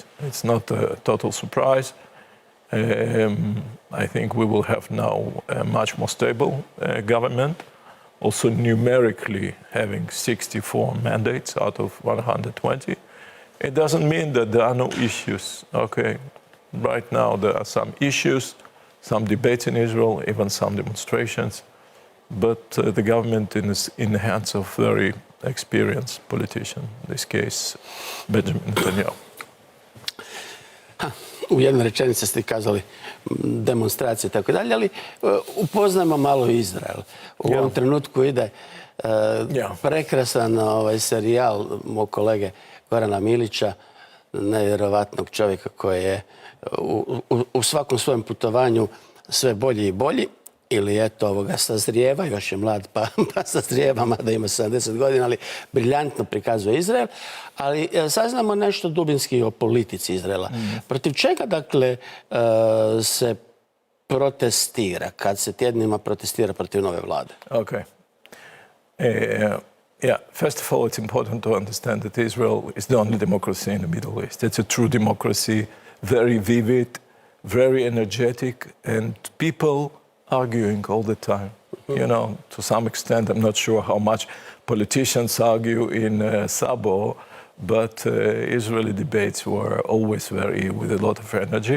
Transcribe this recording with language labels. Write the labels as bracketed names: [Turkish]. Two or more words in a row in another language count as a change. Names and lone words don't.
[English] It's not a total surprise. I think we will have now a much more stable government, also numerically having 64 mandates out of 120. It doesn't mean that there are no issues. Okay, right now there are some issues, some debates in Israel, even some demonstrations, but the government is in the hands of very experienced politician, in this case, Benjamin Netanyahu. [Croatian] U jednoj rečenici ste kazali demonstracije i tako dalje, ali upoznajmo malo Izrael. U ovom trenutku ide prekrasan serijal mog kolege Korena Milića, nevjerovatnog čovjeka koji je u svakom svojem putovanju sve bolji i bolji, ili eto sazrijeva, još je mlad pa sazrijeva, mada ima 70 godina, ali briljantno prikazuje Izrael. Ali saznamo nešto dubinski o politici Izraela. Protiv čega, dakle, se protestira kad se tjednima protestira protiv nove vlade? [English] Okay. First of all, it's important to understand that Israel is the only democracy in the Middle East. It's a true democracy, very vivid, very energetic, and people arguing all the time. You know, to some extent, I'm not sure how much politicians argue in Sabo, but Israeli debates were always with a lot of energy.